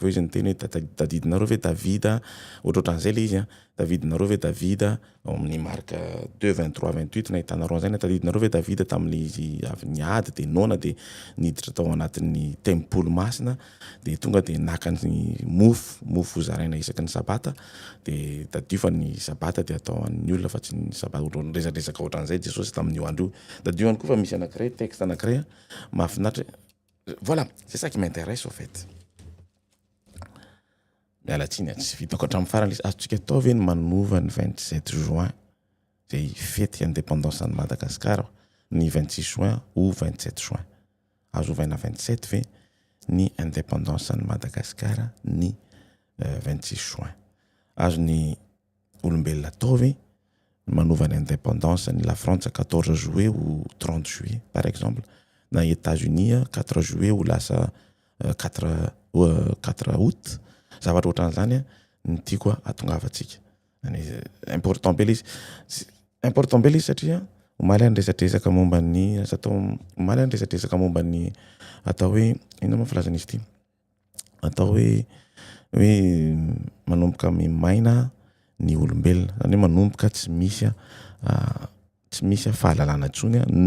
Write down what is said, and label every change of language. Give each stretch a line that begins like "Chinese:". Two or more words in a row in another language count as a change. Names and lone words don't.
Malagasy: aveo izy niteny hoe tadidinareo ve Davida ohatrohatran'izay le izy tadidinareo ve Davida ao amin'ny Marc 2:23-28 nahitanareo an'izay tadidinareo ve Davida tamin'le izy avy niady de nona de niditra tao anatin'ny tempolo masina de tonga de naka ny mofo zaraina isaky ny sabata de tadio fa ny sabata de atao an'ny olona fa tsy ny sabata resadresaka ohatran'izay Jesosy tamin'io andro io. Tadio ihany koa fa misy anankiray texte anankiray mahafinaritra.
French: Voilà, c'est ça qui m'intéresse au fait.
Malagasy: Mialatsiny tsy vitako hatramin'ny farany azontsika atao ve ny manova ny 27 juin zay fety indépendance an'i Madagasikara ny 26 juin ou 27 juin azo ovaina 27 ve ny indépendance an'i Madagasikara ny 26 juin azo ny olombelona atao ve manova ny indépendance ny
French: la France 14 juillet ou 30 juillet par exemple na États-Unis 4 juillet ou
Malagasy: lasa 4 août zavatra ohatran'izany ny tiako atongavantsika important be izy satria omaly any resadresaka momba ny atao omaly any resadresaka momba ny atao hoe inona moa filazana izy ity atao hoe manomboka mimaina ny olombelona zany hoe manomboka tsy misy fahalalana intsony